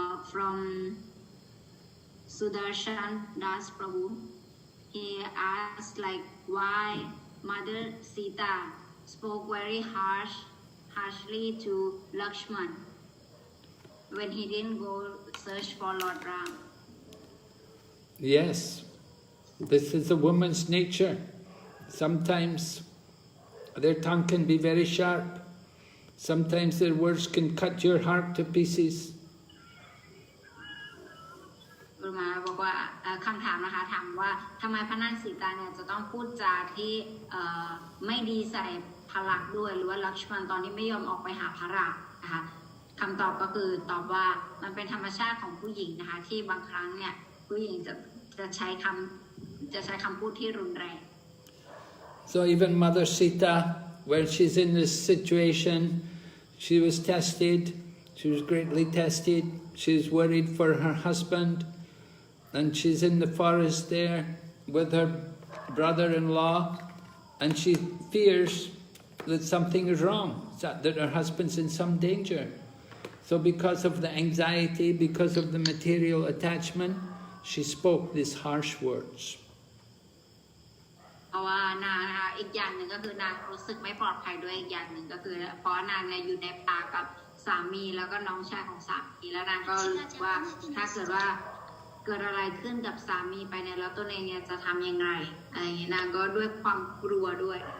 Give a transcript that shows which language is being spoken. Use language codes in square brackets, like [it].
[en] From Sudarshan Das Prabhu, he asked like why Mother Sita spoke very harshly to Lakshman when he didn't go search for Lord Ram. Yes, this is a woman's nature. Sometimes their tongue can be very sharp. Sometimes their words can cut your heart to pieces. [th] มาบอกว่าคำถามนะคะถามว่าทำไมพระนางสีตาเนี่ยจะต้องพูดจาที่ไม่ดีใส่พระลักษณ์ด้วยหรือว่าลักษมันตอนนี้ไม่ยอมออกไปหาพระรานะคะคำตอบก็คือตอบว่ามันเป็นธรรมชาติของผู้หญิงนะคะที่บางครั้งเนี่ยผู้หญิงจะใช้คำพูดที่รุนแรง [en] So even Mother Sita, when she's in this situation, she was tested, she was greatly tested, she's worried for her husband, and she's in the forest there with her brother-in-law, and she fears that something is wrong, that her husband's in some danger. So because of the anxiety, because of the material attachment, she spoke these harsh words. [th] เพราะว่านางนะคะอีกอย่างหนึ่งก็คือนางรู้สึกไม่ปลอดภัยด้วยอีกอย่างหนึ่งก็คือเพราะนางเนี่ยอยู่ในป่ากับสามีแล้วก็น้องชายของสามีแล้วนางก็รู้สึกว่าถ้าเกิดว่าเกิดอะไรขึ้นกับสามีไปเนี่ยแล้วตัวเองเนี่ยจะทำยังไงอะไรอย่างเงี้ยนางก็ด้วยความกลัวด้วย